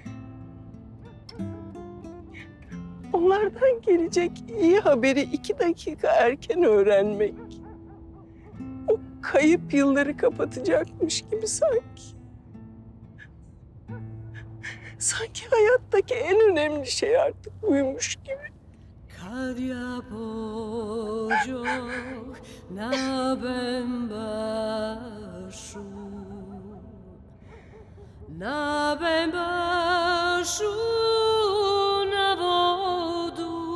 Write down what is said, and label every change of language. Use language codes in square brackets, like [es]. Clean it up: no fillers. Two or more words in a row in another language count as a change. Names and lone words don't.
[tr] Onlardan gelecek iyi haberi 2 dakika erken öğrenmek. O kayıp yılları kapatacakmış gibi sanki. Sanki hayattaki en önemli şey artık buymuş gibi. [bs] Kad ja pođoh na Bembašu, na Bembašu, na vodu,